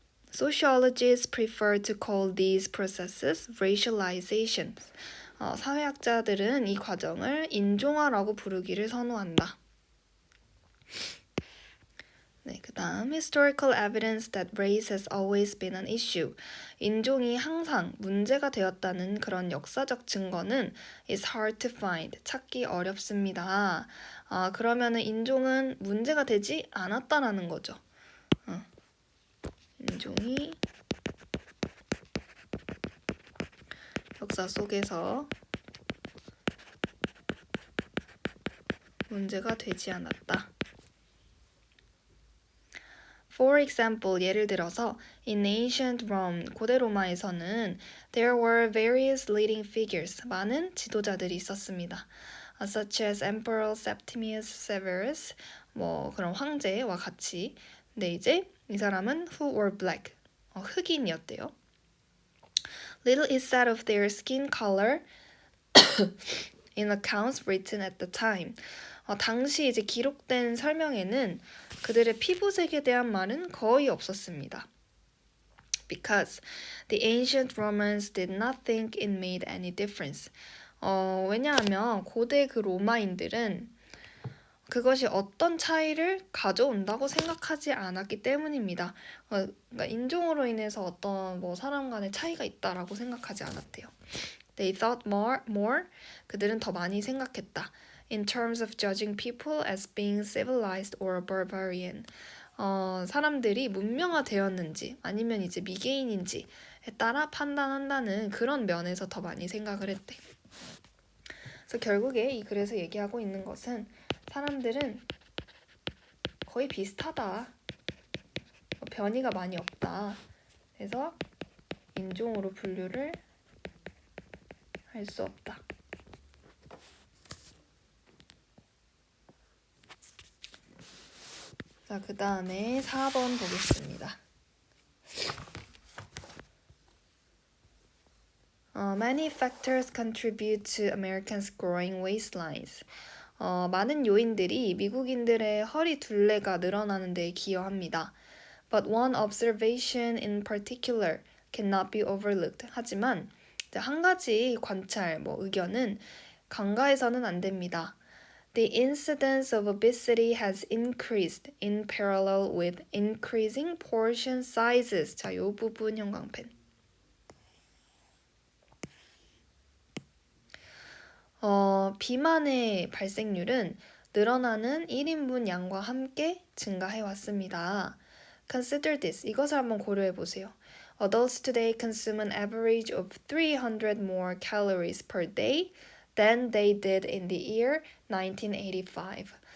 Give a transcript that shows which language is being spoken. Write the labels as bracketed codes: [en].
[en] Sociologists prefer to call these processes racializations. [ko] 사회학자들은 이 과정을 인종화라고 부르기를 선호한다. 네, 그 다음 [en] historical evidence that race has always been an issue. [ko] 인종이 항상 문제가 되었다는 그런 역사적 증거는 [en] is hard to find. [ko] 찾기 어렵습니다. 그러면은 인종은 문제가 되지 않았다라는 거죠. 인종이 역사 속에서 문제가 되지 않았다. [en] For example, [ko] 예를 들어서 [en] in ancient Rome, [ko] 고대 로마에서는 [en] there were various leading figures, [ko] 많은 지도자들이 있었습니다. [en] Such as Emperor Septimius Severus, [ko] 그런 황제와 같이. 근데 이제 이 사람은 [en] who were black, [ko] 흑인이었대요. [en] Little is said of their skin color in accounts written at the time. [ko] 당시 이제 기록된 설명에는 그들의 피부색에 대한 말은 거의 없었습니다. [en] Because the ancient Romans did not think it made any difference. [ko] 왜냐하면 고대 그 로마인들은 그것이 어떤 차이를 가져온다고 생각하지 않았기 때문입니다. 그러니까 인종으로 인해서 어떤 사람 간의 차이가 있다라고 생각하지 않았대요. [en] They thought more. [ko] 그들은 더 많이 생각했다. [en] In terms of judging people as being civilized or barbarian. [ko] 사람들이 문명화되었는지 아니면 이제 미개인인지에 따라 판단한다는 그런 면에서 더 많이 생각을 했대. 그래서 결국에 이 글에서 얘기하고 있는 것은 사람들은 거의 비슷하다. 변이가 많이 없다. 그래서 인종으로 분류를 할 수 없다. 자, 그 다음에 4번 보겠습니다. [en] Many factors contribute to Americans' growing waistlines. [ko] 많은 요인들이 미국인들의 허리 둘레가 늘어나는 데 기여합니다. [en] But one observation in particular cannot be overlooked. [ko] 하지만 한 가지 관찰, 의견은 간과해서는 안 됩니다. [en] The incidence of obesity has increased in parallel with increasing portion sizes. [ko] 자, 요 부분 형광펜. 비만의 발생률은 늘어나는 1인분 양과 함께 증가해 왔습니다. [en] Consider this. [ko] 이것을 한번 고려해 보세요. [en] Adults today consume an average of 300 more calories per day than they did in the year 1985.